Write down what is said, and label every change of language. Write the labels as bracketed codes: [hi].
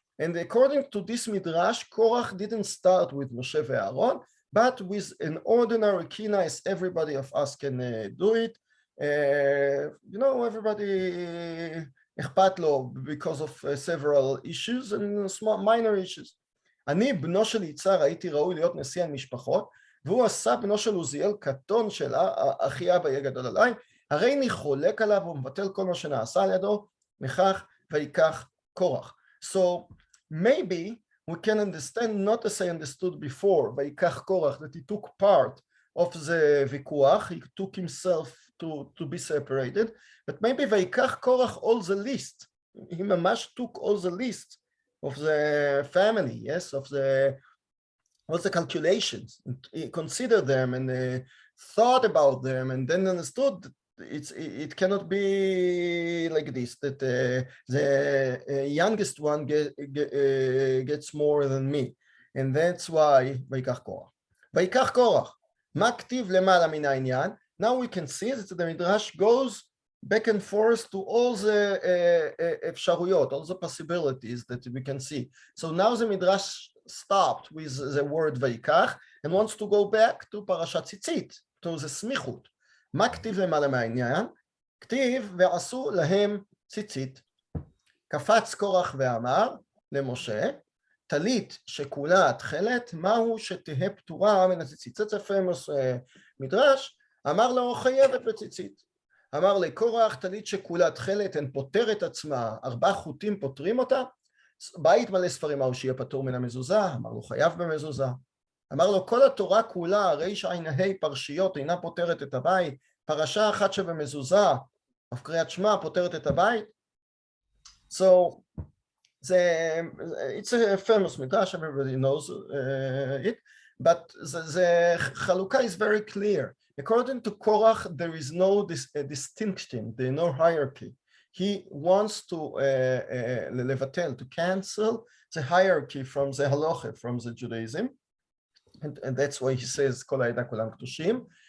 [en] And according to this midrash, Korach didn't start with Moshe ve'Aaron, but with an ordinary kinah as everybody of us can do it. You know, everybody [he] אכפת לו [en] because of several issues and small minor issues. [he] אני בנו של יצהר הייתי ראוי להיות נשיא על משפחות, והוא עשה בנו של עוזיאל קטון של אחי אבא יהיה גדול עליי, הרי אני חולק עליו ומבטל כל מה שנעשה על ידו, מכך ויקח קורח. [en] So maybe we can understand, not as I understood before, ויקח קורח, that he took part of the ויכוח, he took himself to be separated, but maybe ויקח קורח all the list, he ממש took all the list of the family, yes, of the all the calculations, he considered them and thought about them and then understood that it cannot be like this, that the youngest one gets more than me, and that's why ויקח קורח. [he] ויקח קורח, מה כתיב למעלה מן העניין? [en] Now we can see that the midrash goes back and forth to all the אפשרויות, all the possibilities that we can see. So now the midrash stopped with the word ויקח and wants to go back to פרשת ציצית, to the סמיכות. [he] מה כתיב למעלה מהעניין? כתיב ועשו להם ציצית. קפץ קורח ואמר למשה, טלית שכולה תכלת, מהו שתהא פטורה מן הציצית? זה פמוס מדרש, אמר לו חייבת בציצית. אמר לקורח, טלית שכולה תכלת, הן פותרת עצמה, 4 חוטים פותרים אותה, בית מלא ספרים מהו שיהיה פטור מן המזוזה, אמר לו חייב במזוזה. אמר לו כל התורה כולה, ריש עין ה' פרשיות, אינה פותרת את הבית, פרשה אחת שבמזוזה, אף קריאת שמע פותרת את הבית. [en] So, it's a famous midrash, everybody knows it, but the חלוקה is very clear. According to Korach, there is no distinction, there is no hierarchy. He wants to לבטל, to cancel the hierarchy from the halacha, from the Judaism, and that's why he says [he] כל העדה כולם קדושים.